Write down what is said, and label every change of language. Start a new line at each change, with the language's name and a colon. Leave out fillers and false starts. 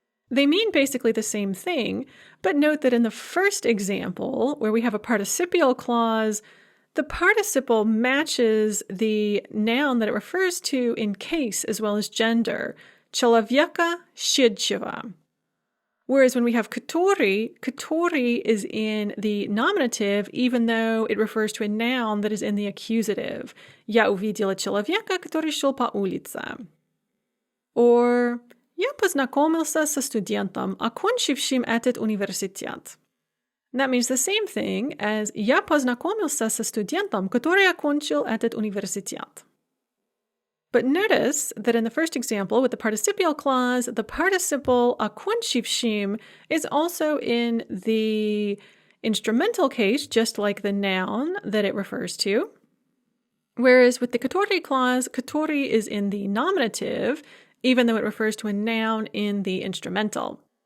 English: They mean basically the same thing, but note that in the first example, where we have a participial clause, the participle matches the noun that it refers to in case as well as gender,
Russian: человека шедшего.
English: Whereas when we have katori is in the nominative, even though it refers to a noun that is in the accusative.
Russian: Я увидела человека, который шел по улице.
English: Or
Russian: я познакомился со студентом, окончившим этот университет.
English: That means the same thing as
Russian: я познакомился со студентом, который окончил этот университет.
English: But notice that in the first example with the participial clause, the participle окончившим is also in the instrumental case, just like the noun that it refers to. Whereas with the katori clause, katori is in the nominative, even though it refers to a noun in the instrumental.